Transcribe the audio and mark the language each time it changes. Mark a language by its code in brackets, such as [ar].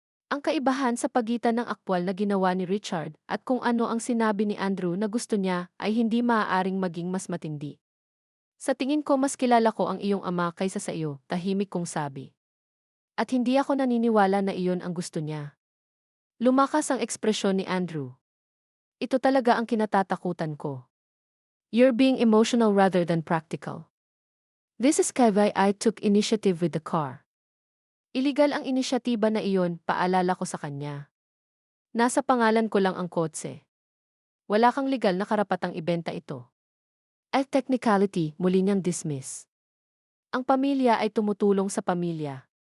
[tl] Ang kaibahan sa pagitan ng aktwal na ginawa ni Richard at kung ano ang sinabi ni Andrew na gusto niya ay hindi maaaring maging mas matindi. Sa tingin ko mas kilala ko ang iyong ama kaysa sa iyo, tahimik kong sabi. At hindi ako naniniwala na iyon ang gusto niya. Lumakas ang ekspresyon ni Andrew. Ito talaga ang kinatatakutan ko. [en] You're being emotional rather than practical. This is why I took initiative with the car. [tl] Iligal ang inisyatiba na iyon, paalala ko sa kanya. Nasa pangalan ko lang ang kotse. Wala kang legal na karapatang ibenta ito. At technicality, muli niyang dismiss. Ang pamilya ay tumutulong sa pamilya.